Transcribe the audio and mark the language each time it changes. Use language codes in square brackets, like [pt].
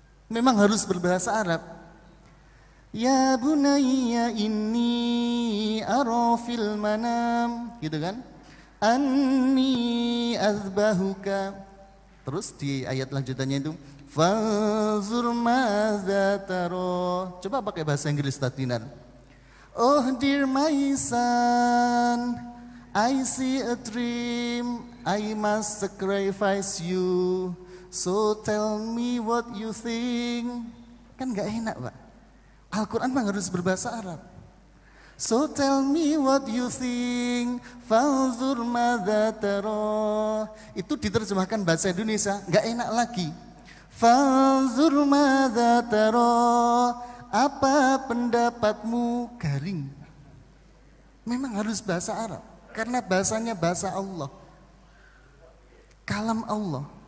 [id] Memang harus berbahasa Arab. [ar] Ya bunayya inni ara fil manam, [id] gitu kan? [ar] Anni azbahuka. [id] Terus di ayat lanjutannya itu [ar] fanzur madza tara. [id] Coba pakai bahasa Inggris Tatinan. [en] Oh dear my son, I see a dream, I must sacrifice you. So tell me what you think. [id] Kan gak enak Pak. Al-Quran memang harus berbahasa Arab. [en] So tell me what you think. [ar] Fanzur madza tara. [id] Itu diterjemahkan bahasa Indonesia gak enak lagi. [ar] Fanzur madza tara. [id] Apa pendapatmu, garing. Memang harus bahasa Arab. Karena bahasanya bahasa Allah, kalam Allah.